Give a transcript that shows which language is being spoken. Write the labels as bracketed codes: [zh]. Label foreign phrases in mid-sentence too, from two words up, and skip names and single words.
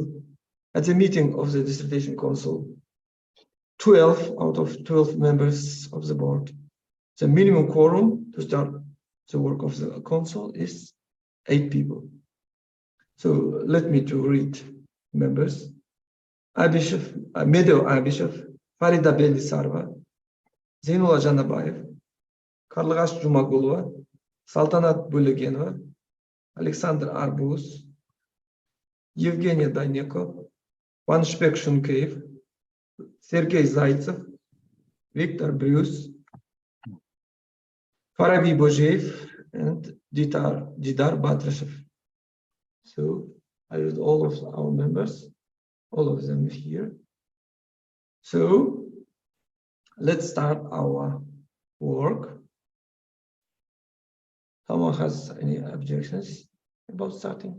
[en] At the meeting of the Dissertation Council, 12 out of 12 members of the board. The minimum quorum to start the work of the council is 8 people. So let me to read members. Medeo Abishov, Farida Belisarva, Zainullah Janabayev, Karlagash Jumagulova, Saltanat Bulegenova, Alexander Arbuz, Evgenia Dayneko, Vanshbek Shunkeev, Sergei Zaitsev, Viktor Bruce, Farabi Bojev, and Didar Batrashev. So I read all of our members, all of them here. So let's start our work. Someone has any objections about starting?